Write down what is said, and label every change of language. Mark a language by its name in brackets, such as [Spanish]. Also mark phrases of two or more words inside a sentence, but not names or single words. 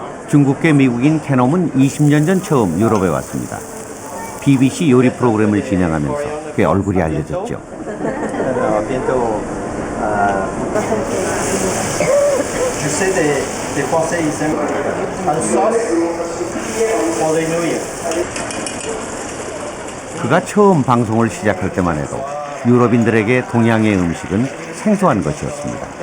[Korean] 중국계 미국인 캐놈은 20년 전 처음 유럽에 왔습니다. BBC 요리 프로그램을 진행하면서 꽤 얼굴이 알려졌죠. [French] Je sais des Français ils aiment la sauce pour les nouilles. [Korean] 그가 처음 방송을 시작할 때만 해도 유럽인들에게 동양의 음식은 생소한 것이었습니다.